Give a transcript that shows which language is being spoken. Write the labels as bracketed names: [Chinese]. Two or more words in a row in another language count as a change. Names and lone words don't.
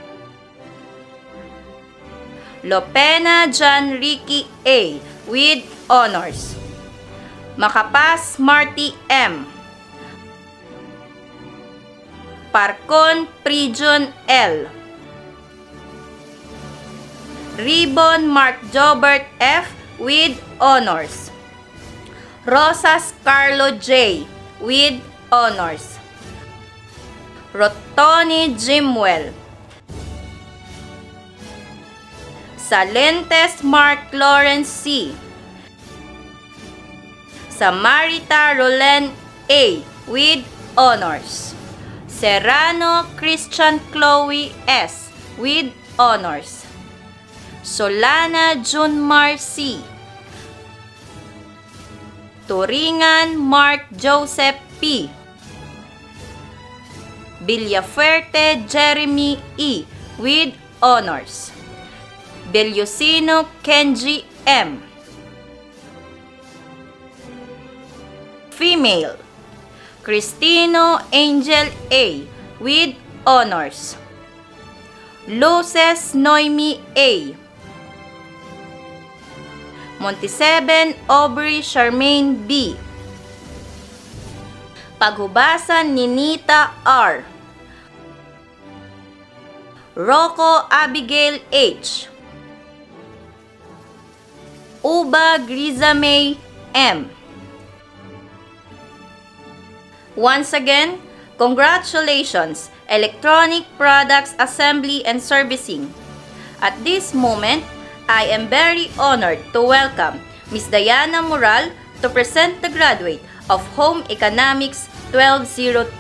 [English] Lopena John Ricky A. with honors. Makapas Marty M. Parcon Prijon L. Ribbon Mark Jobert F. with honors. Rosas Carlo J. with honors. Rotoni Jimwell. Salentes Mark Lawrence C. Samarita Roland A. with honors. Serrano Christian Chloe S. with honors. Solana Junmar C. Turingan Mark Joseph P. Villafuerte Jeremy E. with honors. Beliosino Kenji M. Female, Cristino Angel A. with honors. Luces Noemi A. Monteseben Aubrey Charmaine B. Paghubasan Ninita R. Rocco Abigail H. Uba Grizamay M. Once again, congratulations, Electronic Products Assembly and Servicing. At this moment, I am very honored to welcome Ms. Diana Moral to present the graduate of Home Economics 1202.